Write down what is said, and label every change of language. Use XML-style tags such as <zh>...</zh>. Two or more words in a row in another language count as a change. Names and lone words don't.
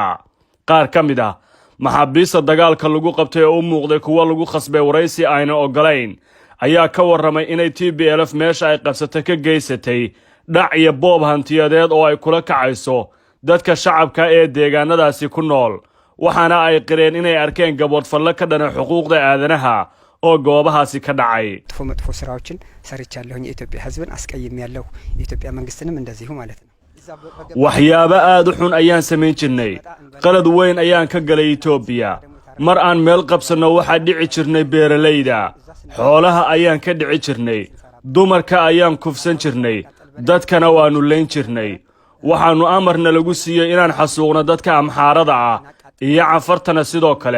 <so>qaar ka mid ah maxaabiista dagaalka lagu qabtay oo u muuqday kuwa lagu khasbay waraysi ayna ogolayn ayaa ka warramay inay TPLF meesha ay qabsatay ka geysatay dhac iyo boob hantiyadeed oo ay kula kacayso dadka shacabka ee deegaanadaasi ku nool, waxaana ay qireen inay arkeen gaboodfalle ka dhana xuquuqda aadanaha oo goobahaasi ka dhacay.</so> <am>መጥፎ ስራዎችን ሰርቻለሁኝ ኢትዮጵያ ህዝብን አስቀይሜያለሁ ኢትዮጵያ መንግስትንም እንደዚሁ ማለት ነው።</am> <so>waxyaabo aad u xun ayaan samayn jirnay, qalad weyn ayaan ka galay Itoobiya. mar aan meel qabsano waxa dhici jirnay beeralayda, xoolaha ayaan ka dhici jirnay, dumarka ayaan kufsan jirnay, dadkana waanu leyn jirnay. waxaanu amarna lagu siiyay inaan xasuuqno dadka amxaarada ah iyo canfartana sidoo kale.</so>